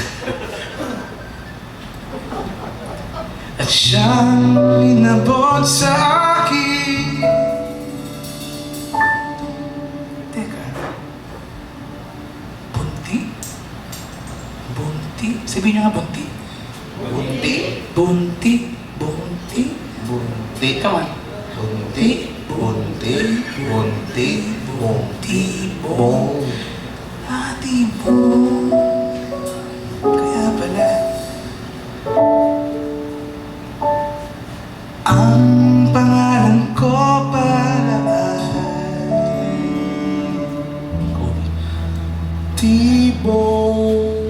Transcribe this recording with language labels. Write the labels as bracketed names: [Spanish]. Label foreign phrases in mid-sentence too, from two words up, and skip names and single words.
[Filipino] At siyang inabot sa akin. Teka. Bunti? Bunti? Sabihin niyo nga bunti. Bunti? Bunti. Bunti. Bunti. [English] Come on. [Filipino] Bunti. Bunti. Bunti. Bunti. Tibong. Ah, tibong. Kaya pala. Ang pangalan ko pala ay Tibong.